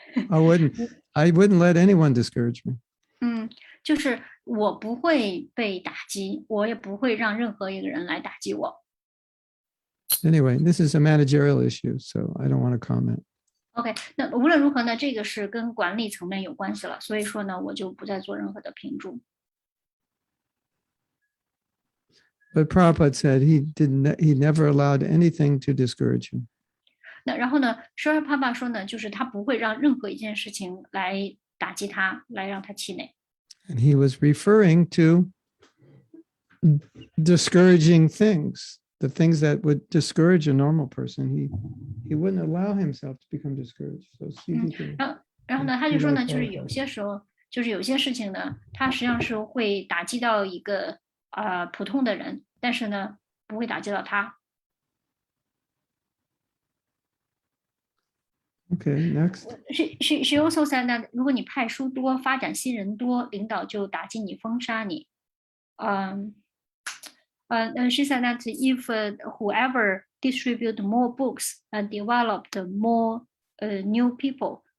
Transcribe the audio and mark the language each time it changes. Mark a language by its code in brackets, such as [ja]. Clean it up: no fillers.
[en] I wouldn't let anyone discourage me. [zh] 就是我不会被打击，我也不会让任何一个人来打击我。 [en] Anyway, this is a managerial issue, so I don't want to comment. [zh] OK， 那无论如何呢，这个是跟管理层面有关系了，所以说呢，我就不再做任何的评注。 [en] But Prabhupada said he never allowed anything to discourage him. [zh] 那然后呢，Srila Prabhupada 说呢，就是他不会让任何一件事情来打击他，来让他气馁。 [en] And he was referring to discouraging things. The things that would discourage a normal person, he wouldn't allow himself to become discouraged. So see if he can. [zh] 然后呢，他就说呢，就是有些时候，就是有些事情呢，它实际上是会打击到一个普通的人，但是呢，不会打击到他。 [en] Okay, next. She also said that [zh] 如果你派书多，发展新人多，领导就打击你、封杀你。 [en] She said that if whoever distribute more books and developed more new people,